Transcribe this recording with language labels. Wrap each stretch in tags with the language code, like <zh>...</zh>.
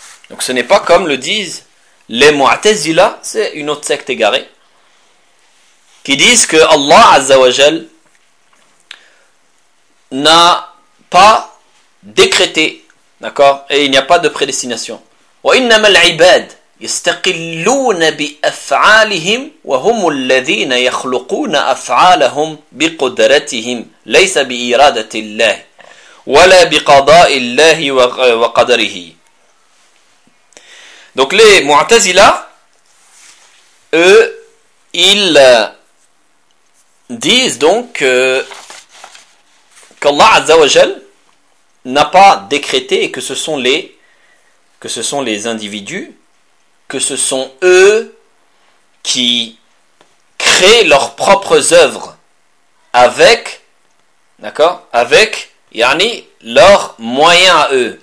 <fr>Donc ce n'est pas comme le disent les Mu'tazila, c'est une autre secte égarée, qui disent que Allah Azza wa Jal n'a pas décrété, d'accord, et il n'y a pas de prédestination.</fr> <ar>Wa innama al-ibad يستقلون بأفعالهم وهم الذين يخلقون أفعالهم بقدرتهم ليس بإرادة الله ولا بقضاء الله وقدره.</ar> <fr>Donc les Mu'tazila, eux, ils disent donc qu'Allah Azza wa Jal n'a pas décrété et que ce sont les individus, que ce sont eux qui créent leurs propres œuvres avec, d'accord, avec, yani, leurs moyens à eux.</fr>